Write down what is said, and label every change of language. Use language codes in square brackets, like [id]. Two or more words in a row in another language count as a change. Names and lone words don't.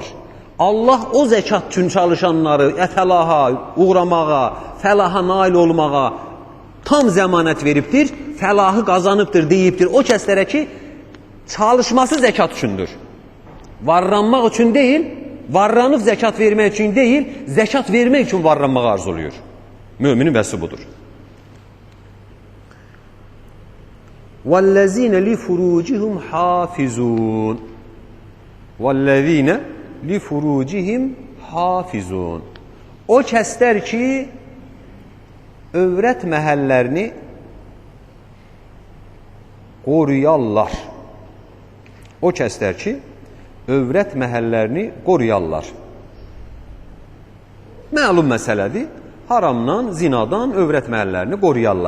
[az] Allah o zəkat üçün çalışanları ətəlaha, uğramağa, fəlaha nail olmağa tam zəmanət veribdir, fəlahı qazanıbdır deyibdir. O kəslərə ki, çalışması zəkat üçündür. Varranmaq üçün deyil, varranıb zəkat vermək üçün deyil, zəkat vermək üçün varranmağı arzuluyor. Müminin vəsi budur. [ar] وَالَّذ۪ينَ لِفُرُوجِهُمْ حَافِزُونَ وَالَّذ۪ينَ لِفُرُوجِهِمْ حَافِزُونَ [az] O kəslər ki, övrət məhəllərini qoruyarlar. O kəslər ki, övrət məhəllərini qoruyarlar. Məlum məsələdir, haramdan, zinadan övrət məhəllərini qoruyarlar.